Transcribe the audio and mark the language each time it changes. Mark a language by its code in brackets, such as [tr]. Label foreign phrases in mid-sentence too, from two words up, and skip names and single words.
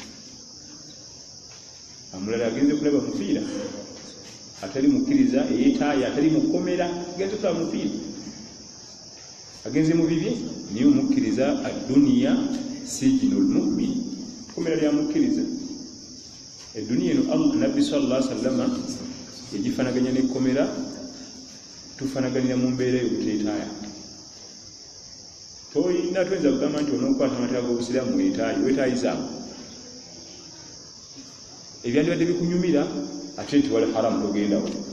[lg] Omulala agenze kulaba mupiira, atali mukkiriza, eyeetaaya, atali mu kkomera, agenze kulaba mupiira, agenze mu bibye. Niye omukkiriza [ar] adduniya sijinul mu'min, [lg] kkomera lya mukkiriza. Eduniya eno Nabbi [ar] sallallahu alaihi wasallam [lg] yagifaanaganya n'ekkomera. Tufaanaganira mu mbeera y'obuteetaaya. Toyinza kugamba nti onookwata amateeka g'obusiraamu weetaayizaamu. Ebyandibadde bikunyumira ate nti wali haramu togendawo.